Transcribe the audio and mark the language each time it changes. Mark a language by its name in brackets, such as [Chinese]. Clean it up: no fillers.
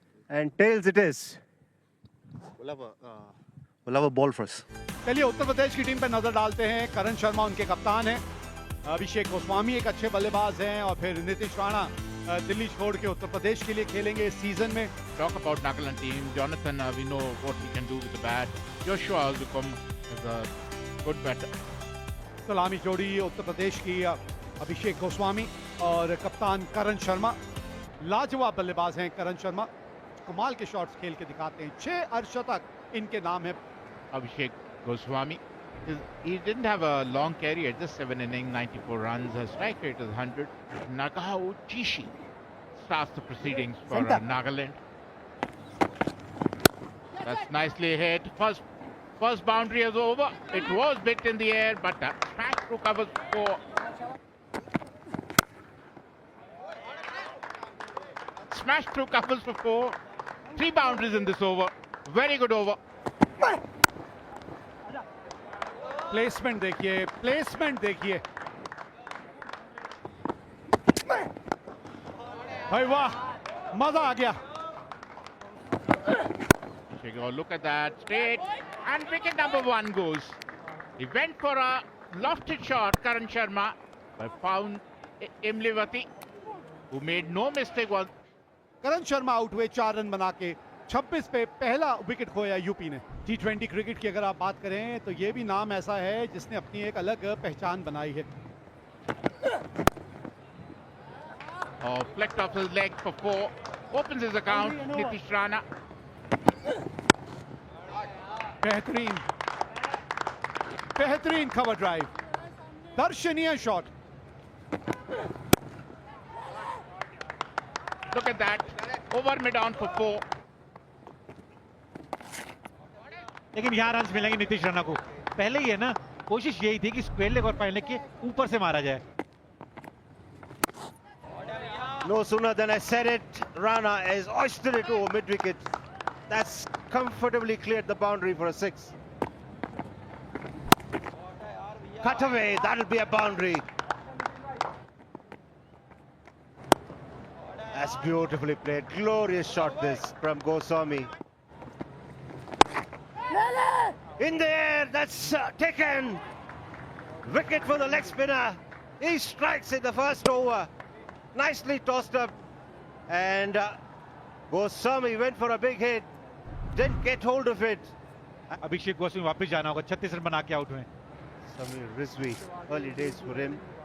[English] And tails it is. We'll have a ball for us. [Hindi] चलिए उत्तर प्रदेश की team पर नजर डालते हैं। करण शर्मा उनके कप्तान हैं, अभिषेक गोस्वामी एक अच्छे बल्लेबाज हैं, और फिर नीतीश राणा दिल्ली छोड़ के उत्तर प्रदेश के लिए खेलेंगे इस सीजन में। [English] Talk about Nagaland team. Jonathan, we know what he can do with the bat. Joshua also come as a good batter. सलामी जोड़ी उत्तर प्रदेश की अभिषेक गोस्वामी और कप्तान करण शर्मा। लाजवाब बल्लेबाज हैं करण शर्मा, कमाल के शॉट्स खेल के दिखाते हैं। 6 अर्धशतक इनके नाम है। Abhishek Goswami. He didn't have a long career, just 7 innings, 94 runs. Her strike rate is 100. Nagao Chishi starts the proceedings for Nagaland. That's nicely hit. First boundary is over. It was bit in the air, but smash through covers for. Smash through covers for 4. 3 boundaries in this over. Very good over. [Hindi] Placement देखिए, placement देखिए, भाई वाह, मजा आ गया। [English] Look at that, straight, and wicket number 1 goes. He went for a lofted shot, Karan Sharma, but found Imlivati, who made no mistake. [Hindi] Karan Sharma out हुए 4 run बना के। 26 पे पहला विकेट खोया यूपी ने। T20 क्रिकेट की अगर आप बात करें तो ये भी नाम ऐसा है जिसने अपनी एक अलग पहचान बनाई है। [English] Flicked off his leg for 4, opens his account. Nitish Rana. [Hindi] बेहतरीन बेहतरीन कवर ड्राइव, दर्शनीय shot. [English] Look at that, over mid on for 4. [Hindi] लेकिन यहाँ रन मिलेंगे नीतीश राणा को। पहले ही है ना, कोशिश यही थी कि स्क्वायर लेग और फाइन लेग के ऊपर से मारा जाए। [English] No sooner than I said it, Rana has oystered it over mid wicket. That's comfortably cleared the boundary for a 6. Cut away, that'll be a boundary. That's beautifully played. Glorious shot this from Goswami. In the air, that's taken. Wicket for the leg spinner. He strikes in the first over. Nicely tossed up. And Goswami went for a big hit. Didn't get hold of it. [Hindi] अभिषेक गोस्वामी वापस जाना होगा, 36 run बना के out हुए। [English] Samir Rizvi, early days for him.